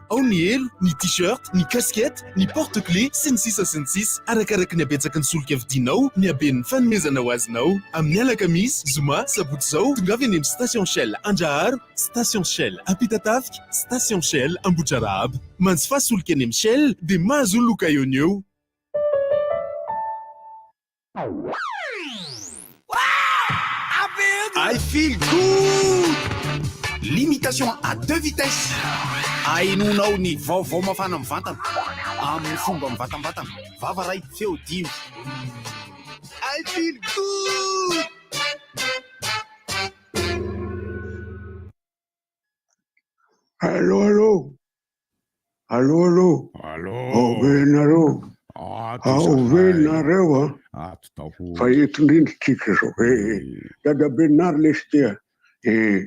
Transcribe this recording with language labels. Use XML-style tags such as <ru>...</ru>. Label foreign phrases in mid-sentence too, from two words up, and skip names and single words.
<mg>Ao ny elo, ny t-shirt, ny casquette, ny porte-clés sy ny sisa sy ny sisa. Arakaraka ny habetsaky ny solika vidinao, ny haben'ny fanomezana ho azonao. Amin'ny alakamisy, zoma, sabotsy zao, tongava eny amin'ny station Shell Andraharo, station Shell Ampitatavika, station Shell Ambohidrarahaba. Manjifa solika eny amin'ny Shell dia mahazo loka eo no eo.</mg> <en>I feel good!</en> <fr>Limitation à 2 vitesses.</fr> <mg>Hainonao ny vaovao mafana mivantana amin'ny fomba mivatambatana. Vava ray feo dimy.</mg> <en>I feel good!</en> <fr>Allô?</fr> <mg>Venareo. Venareo, fa etindrindritsika zao. Dada Benard lesy tia.</mg>